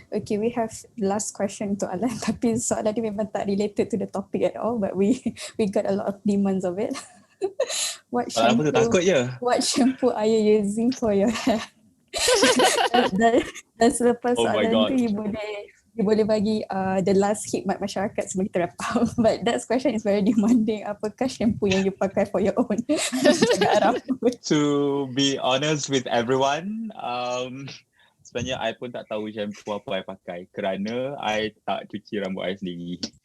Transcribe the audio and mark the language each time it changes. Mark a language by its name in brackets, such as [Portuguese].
[English] Okay, we have last question to Alan, [Malay] tapi soalan ni memang tak [English] related to the topic at all, but we got a lot of demands of it. What shampoo are you using for your hair? [Malay] dan selepas soalan tu you boleh bagi [English] the last [Malay] khidmat masyarakat sebelum kita [English] wrap up. But that question is very demanding. [Malay] Apakah shampoo yang you pakai [English] for your own? To be honest with everyone, [Malay] sebenarnya I pun tak tahu shampoo apa I pakai kerana I tak cuci rambut I sendiri.